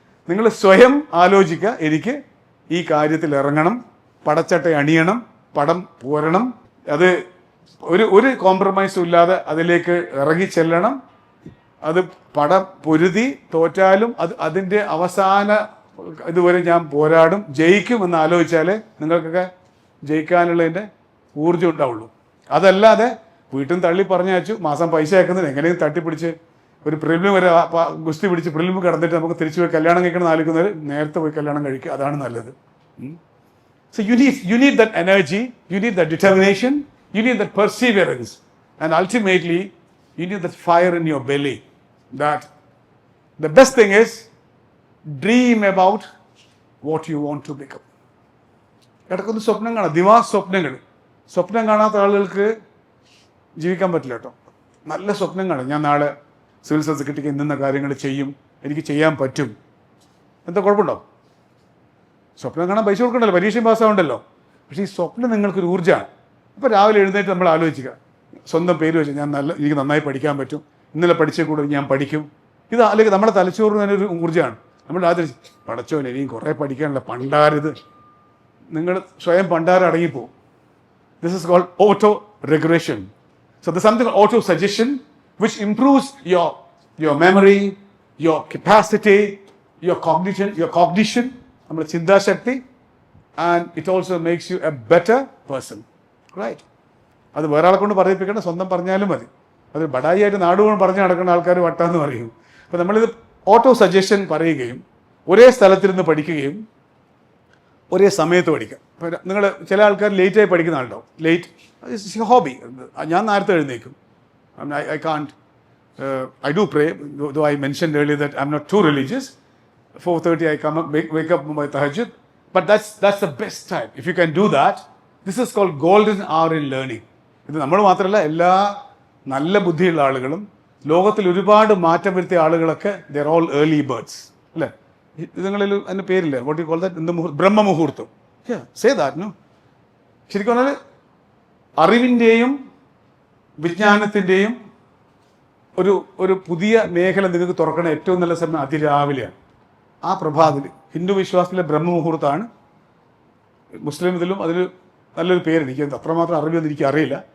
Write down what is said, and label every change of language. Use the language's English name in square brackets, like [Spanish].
[Malayalam] നിങ്ങൾ സ്വയം ആലോചിക്കുക, എനിക്ക് ഈ കാര്യത്തിൽ ഇറങ്ങണം, പടച്ചട്ട അണിയണം, പടം പോരണം, അത് ഒരു കോംപ്രമൈസും ഇല്ലാതെ അതിലേക്ക് ഇറങ്ങി ചെല്ലണം, അത് പടം പൊരുതി തോറ്റാലും അതിൻ്റെ അവസാന ഇതുവരെ ഞാൻ പോരാടും, ജയിക്കുമെന്ന് ആലോചിച്ചാലേ നിങ്ങൾക്കൊക്കെ ജയിക്കാനുള്ളതിൻ്റെ ഊർജ്ജം ഉണ്ടാവുള്ളൂ. അതല്ലാതെ വീട്ടിൽ നിന്ന് തള്ളി പറഞ്ഞയച്ചു, മാസം പൈസ അയക്കുന്നതിന് എങ്ങനെയും തട്ടിപ്പിടിച്ച് ഒരു പ്രിലിം വരെ ഗുസ്തി പിടിച്ച് പ്രിലിം കടന്നിട്ട് നമുക്ക് തിരിച്ചു പോയി കല്യാണം കഴിക്കണം ആലോചിക്കുന്നവർ നേരത്തെ പോയി കല്യാണം കഴിക്കുക, അതാണ് നല്ലത്. [English] So you need that energy, you need that determination, you need that perseverance, and ultimately you need that fire in your belly. That the best thing is dream about what you want to become. [Malayalam] ഇടയ്ക്കൊന്ന് സ്വപ്നം കാണാം, Diva's സ്വപ്നങ്ങൾ. സ്വപ്നം കാണാത്ത ആളുകൾക്ക് ജീവിക്കാൻ പറ്റില്ല കേട്ടോ. നല്ല സ്വപ്നം കാണും, ഞാൻ നാളെ സിവിൽ സർവീസ് കിട്ടിക്ക് ഇന്ന കാര്യങ്ങൾ ചെയ്യും, എനിക്ക് ചെയ്യാൻ പറ്റും, എന്താ കുഴപ്പമുണ്ടോ? സ്വപ്നം കാണാൻ പൈസ കൊടുക്കണ്ടല്ലോ, പരീക്ഷയും പാസ്സാവണ്ടല്ലോ. പക്ഷേ ഈ സ്വപ്നം നിങ്ങൾക്കൊരു ഊർജ്ജമാണ്. അപ്പോൾ രാവിലെ എഴുന്നേറ്റ് നമ്മൾ ആലോചിക്കുക, സ്വന്തം പേര് വെച്ച് എനിക്ക് നന്നായി പഠിക്കാൻ പറ്റും, ഇന്നലെ പഠിച്ച കൂടുതൽ ഞാൻ പഠിക്കും. ഇത് അല്ലെങ്കിൽ നമ്മുടെ തലച്ചോറിന് തന്നെ ഒരു ഊർജ്ജമാണ്. നമ്മൾ ആദ്യം പഠിച്ചോനെ ഇനിയും കുറേ പഠിക്കാനുള്ള പണ്ടാരിത്, നിങ്ങൾ സ്വയം പണ്ടാരം അടങ്ങിപ്പോവും. [English] This is called auto regulation. So the something auto suggestion which improves your memory, your capacity, your cognition, [Malayalam] നമ്മുടെ ചിന്താശക്തി, [English] and it also makes you a better person, right? [Malayalam] അത് വേറെ ആളെ കൊണ്ട് പറയിപ്പിക്കേണ്ട, സ്വന്തം പറഞ്ഞാലും മതി. അത് ബടായിയായിട്ട് നാടുകൊണ്ട് പറഞ്ഞ് നടക്കുന്ന ആൾക്കാർ വട്ടാന്ന് പറയും. അപ്പോൾ നമ്മളിത് ഓട്ടോ സജഷൻ പറയുകയും ഒരേ സ്ഥലത്തിരുന്ന് പഠിക്കുകയും ഒരേ സമയത്ത് പഠിക്കാം. ഇപ്പോൾ നിങ്ങൾ ചില ആൾക്കാർ ലേറ്റായി പഠിക്കുന്ന ആളുണ്ടാവും. ലേറ്റ് ഹോബി, ഞാൻ നേരത്തെ എഴുന്നേക്കും. [English] I can't, I do pray, though I mentioned earlier that I'm not too religious. 4:30 I come up, wake up by tahajjud. But that's the best time. If you can do that, this is called golden hour in learning. [Malayalam] ഇത് നമ്മൾ മാത്രമല്ല, എല്ലാ നല്ല ബുദ്ധിയുള്ള ആളുകളും ലോകത്തിൽ ഒരുപാട് മാറ്റം വരുത്തിയ ആളുകളൊക്കെ [English] they're all early birds. [Malayalam] അല്ലേ? നിങ്ങളിൽ അതിൻ്റെ പേരില്ലേ, [English] what you call that? ബ്രഹ്മമുഹൂർത്തം. Say that, no? [Malayalam] ശരിക്കും പറഞ്ഞാൽ അറിവിൻ്റെയും വിജ്ഞാനത്തിൻ്റെയും ഒരു പുതിയ മേഖല നിങ്ങൾക്ക് തുറക്കണ ഏറ്റവും നല്ല സമയം അതിരാവിലെയാണ്. ആ പ്രഭാതത്തിൽ ഹിന്ദു വിശ്വാസത്തിലെ ബ്രഹ്മമുഹൂർത്തമാണ്. മുസ്ലിം ഇതിലും അതിന് നല്ലൊരു പേര്, എനിക്ക് അത്രമാത്രം അറിവൊന്നും എനിക്ക് അറിയില്ല.